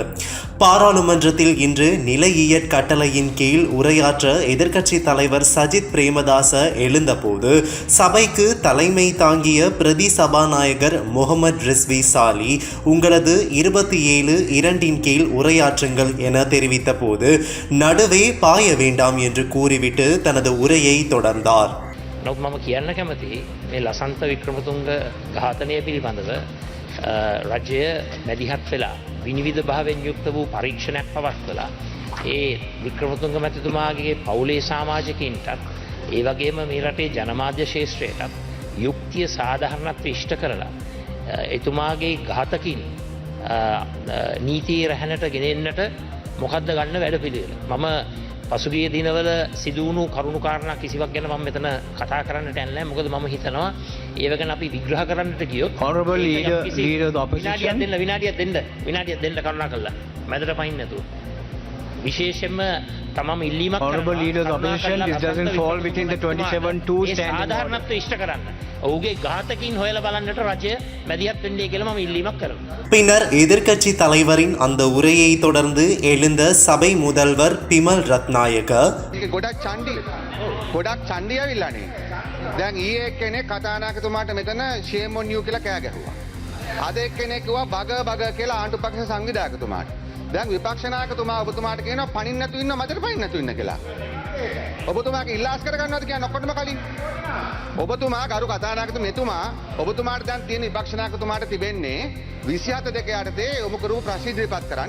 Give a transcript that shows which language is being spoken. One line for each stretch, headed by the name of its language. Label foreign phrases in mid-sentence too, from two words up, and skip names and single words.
Tamil: பாராளுமன்றத்தில் இன்று நிலையியற் கட்டளையின் கீழ் உரையாற்ற எதிர்க்கட்சி தலைவர் சஜித் பிரேமதாச எழுந்தபோது சபைக்கு தலைமை தாங்கிய பிரதி சபாநாயகர் முகமது ரிஸ்வி சாலி, உங்களது 27(2) கீழ் உரையாற்றுங்கள் என தெரிவித்த போது நடுவே பாய வேண்டாம் என்று கூறிவிட்டு தனது உரையை தொடர்ந்தார்.
Sinhala: නමුත් මම කියන්න කැමති මේ ලසන්ත වික්‍රමතුංග ඝාතනය පිළිබඳව රජය මැදිහත් වෙලා විනිවිද භාවයෙන් යුක්ත වූ පරීක්ෂණයක් පවත්වලා ඒ වික්‍රමතුංග මැතිතුමාගේ පවුලේ සමාජිකයින්ටත් ඒ වගේම මේ රටේ ජනමාධ්‍ය ශාස්ත්‍රයටත් යුක්තිය සාධාරණත්වය ඉෂ්ට කරලා එතුමාගේ ඝාතකින් නීතියේ රැහැනට ගෙනෙන්නට මොකද්ද ගන්න වැඩපිළිවෙල. මම පසුගිය දිනවල සිදුවුණු කරුණු කාරණා කිසිවක් ගැන මම මෙතන කතා කරන්නට යන්නේ නැහැ. මොකද මම හිතනවා ඒව ගැන අපි විග්‍රහ කරන්නට ගියොත්
English: honorable leader of the opposition
Sinhala: විනාඩියක් දෙන්න කරුණාකරලා මැදට පයින් නැතුව විශේෂයෙන්ම තමම ඉල්ලීමක් කරනවා.
English: honorable leader of the opposition, this doesn't fall within the 27(2) standing order.
Sinhala: සාධාරණත්වය ඉෂ්ට කරන්න. ඔහුගේ ඝාතකින් හොයලා බලන්නට රජය මැදිහත් වෙන්නේ කියලා මම ඉල්ලීමක් කරනවා.
Tamil: பின்னர் எதிர்க்கட்சி தலைவரின் அந்த உரையை தொடர்ந்து எழுந்த சபை முதல்வர் பிமல் ரத்நாயක
Sinhala: ගොඩක් චණ්ඩි ඇවිල්ලානේ. දැන් ඊයේ එක්කෙනෙක් කතානායකතුමාට මෙතන
English: shame on you
Sinhala: කියලා කෑ ගැහුවා. අද එක්කෙනෙක් කිව්වා බග කියලා ආණ්ඩු පක්ෂ සංවිධායකතුමාට. දැන් විපක්ෂ නායකතුමා ඔබතුමාට කියනවා පණින්න නැතු ඉන්න මැදට පණින්න නැතු ඉන්න කියලා. ඔබතුමාගේ ඉල්ලාස් කරගන්නවද කියන්නේ ඔක්කොටම කලින්. ඔබතුමා ගරු කතානායකතුමා ඔබතුමාට දැන් තියෙන විපක්ෂ නායකතුමාට තිබෙන්නේ 27 යටතේ ඔබ කරපු ප්‍රශ්න ඉදිරිපත් කරන්න.